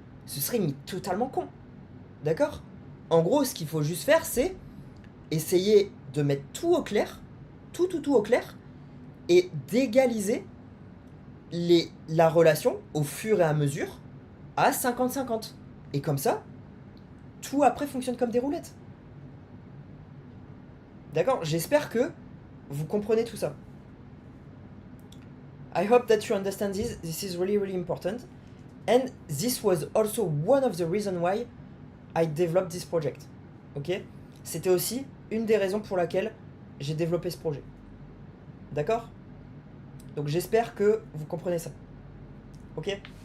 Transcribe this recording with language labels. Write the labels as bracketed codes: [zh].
[fr] Ce serait totalement con. D'accord? En gros, ce qu'il faut juste faire, c'est essayer de mettre tout au clair, tout au clair, et d'égaliser la relation au fur et à mesure à 50-50. Et comme ça, tout après fonctionne comme des roulettes. D'accord? J'espère que vous comprenez tout ça. [en] I hope that you understand this. This is really, really important. And this was also one of the reasons why I developed this project. Ok? [fr] C'était aussi une des raisons pour laquelle j'ai développé ce projet. D'accord? Donc j'espère que vous comprenez ça. Ok?